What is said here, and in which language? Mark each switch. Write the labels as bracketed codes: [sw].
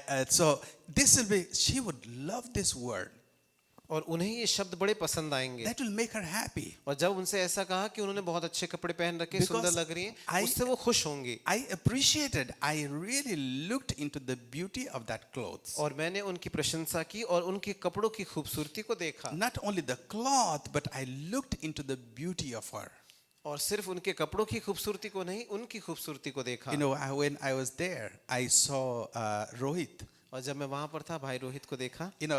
[en] So this will be, she would love this word. [hi] और उन्हें ये शब्द बड़े पसंद आएंगे। [en] That will make her happy. [hi] और जब उनसे ऐसा कहा कि उन्होंने बहुत अच्छे कपड़े पहन रखे, [en] Because [hi] सुंदर लग रही हैं, [en] I- [hi] उससे वो खुश होंगी। [en] I appreciated, I really looked into the beauty of that clothes. [hi] और मैंने उनकी प्रशंसा की और उनके कपड़ों की खूबसूरती को देखा। [en] Not only the cloth, but I looked into the beauty of her. [hi] और सिर्फ उनके कपड़ों की खूबसूरती को नहीं, उनकी खूबसूरती को देखा। [en] When I was there, I saw Rohit. [hi] और जब मैं वहां पर था, भाई रोहित को देखा।